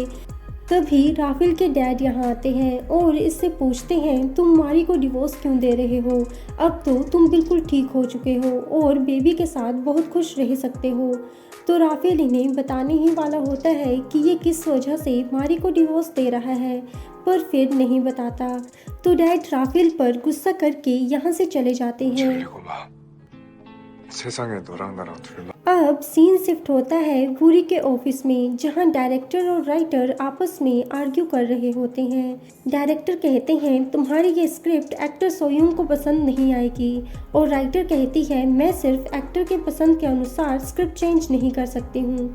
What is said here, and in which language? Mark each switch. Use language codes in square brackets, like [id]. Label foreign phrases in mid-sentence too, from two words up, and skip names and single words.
[hi] तभी राफेल के डैड यहाँ आते हैं और इससे पूछते हैं तुम मारी को डिवोर्स क्यों दे रहे हो, अब तो तुम बिल्कुल ठीक हो चुके हो और बेबी के साथ बहुत खुश रह सकते हो। तो राफेल इन्हें बताने ही वाला होता है कि ये किस वजह से मारी को डिवोर्स दे रहा है पर फिर नहीं बताता। तो डैड राफेल पर गुस्सा करके यहाँ से चले जाते हैं। [ko] 세상에 너랑 나랑 둘만 [hi] अब सीन शिफ्ट होता है वूरी के ऑफिस में जहां डायरेक्टर और राइटर आपस में आर्ग्यू कर रहे होते हैं। डायरेक्टर कहते हैं तुम्हारी ये स्क्रिप्ट एक्टर सोयूंग को पसंद नहीं आएगी और राइटर कहती है मैं सिर्फ एक्टर के पसंद के अनुसार स्क्रिप्ट चेंज नहीं कर सकती हूँ।